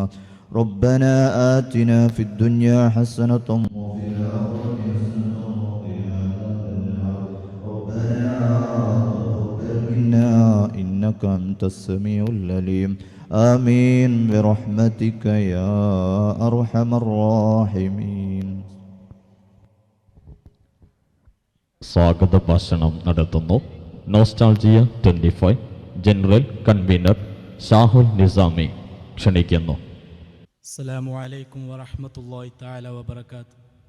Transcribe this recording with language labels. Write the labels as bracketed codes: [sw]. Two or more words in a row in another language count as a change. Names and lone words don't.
[ar] ربنا آتنا في الدنيا حسنة وفي الآخرة حسنة وقنا عذاب النار. ربنا تقبل منا إنك أنت السميع العليم. آمين برحمتك يا أرحم الراحمين. [ml] സ്വാഗത ഭാഷണം നടത്തുന്നു നോസ്റ്റാൾജിയ 25 [en] general convener [ml] ഷാഹുൽ നിസാമി ക്ഷണിക്കുന്നു. [ar] السلام عليكم ورحمة الله تعالى وبركاته.